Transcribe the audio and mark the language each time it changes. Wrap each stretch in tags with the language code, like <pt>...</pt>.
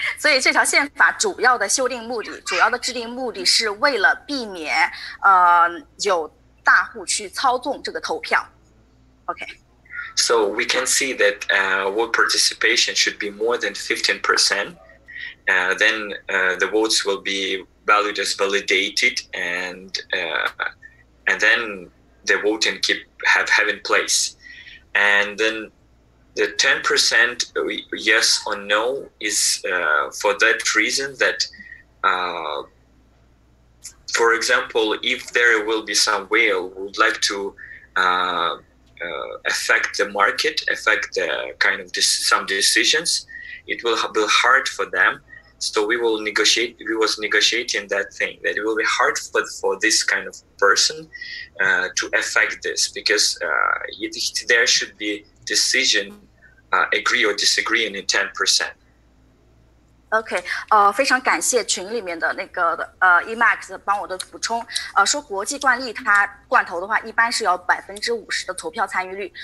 <zh>所以这条宪法主要的制定目的是为了避免有大户去操纵这个投票。</zh> <en>Okay. So we can see that vote participation should be more than 15%. Then the votes will be valued as validated, and then the voting have in place. And then the 10% yes or no is for that reason that for example, if there will be some whale who would like to affect the market, affect the kind of some decisions, it will be hard for them. So we will negotiate. We was negotiating that thing, that it will be hard for this kind of person to affect this, because there should be decision, agree or disagree in 10%.</en> <zh>OK， 非常感谢群里面的那个EMAX 帮我的补充。说国际惯例，它罐头的话一般是有50%的投票参与率。</zh>